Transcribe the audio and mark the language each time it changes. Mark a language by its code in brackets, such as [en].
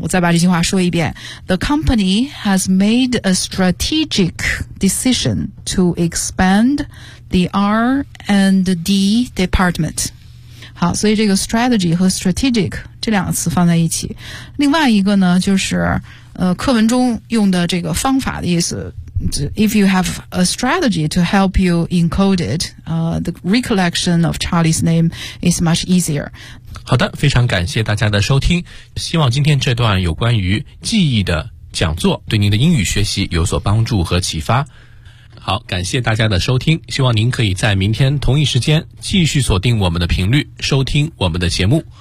[zh] 我再把这句话说一遍 [en] ：The company has made a strategic decision to expand the R&D department。 [zh] 好，所以这个 strategy 和 strategic 这两个词放在一起。另外一个呢，就是课文中用的这个方法的意思。 [en] If you have a strategy to help you encode it, the recollection of Charlie's name is much easier. [zh] 好的，非常感谢大家的收听，希望今天这段有关于记忆的讲座对您的英语学习有所帮助和启发。好，感谢大家的收听，希望您可以在明天同一时间继续锁定我们的频率，收听我们的节目。